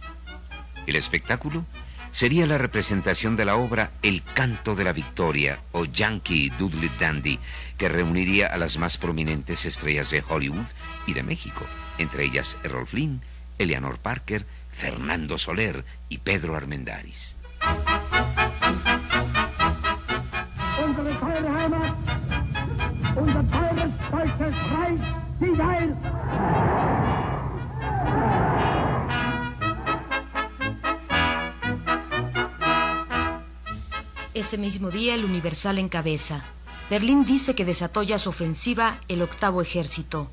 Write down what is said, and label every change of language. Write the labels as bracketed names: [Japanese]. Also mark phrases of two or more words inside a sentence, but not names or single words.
[Spanish] El espectáculo sería la representación de la obra El Canto de la Victoria o Yankee Doodle Dandy, que reuniría a las más prominentes estrellas de Hollywood y de México, entre ellas Errol Flynn Eleanor Parker, Fernando Soler y Pedro Armendáriz. [German] Unsere teure Heimat, unser teures deutsches Reich, sieh heil! [Spanish] Ese mismo día el Universal encabeza: Berlín dice que desató ya su ofensiva el 8º Ejército.